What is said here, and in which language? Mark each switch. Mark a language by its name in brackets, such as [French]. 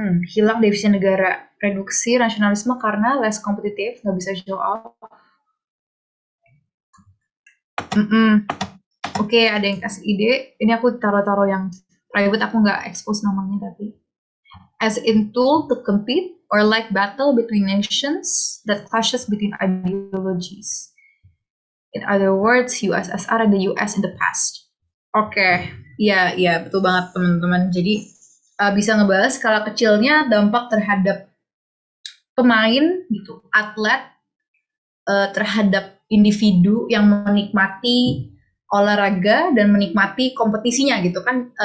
[Indonesian] Hilang devisa negara, reduksi nasionalisme karena less kompetitif, nggak bisa [English] show off. [Indonesian] Oke, ada yang kasih ide. Ini aku taruh-taruh yang private, aku nggak expose namanya tapi. [English] As in tool to compete or like battle between nations that clashes between ideologies. In other words, USSR and the US in the past. [Indonesian] Oke, iya betul banget teman-teman. Jadi bisa ngebahas skala kecilnya dampak terhadap pemain gitu, atlet, terhadap individu yang menikmati olahraga dan menikmati kompetisinya gitu kan.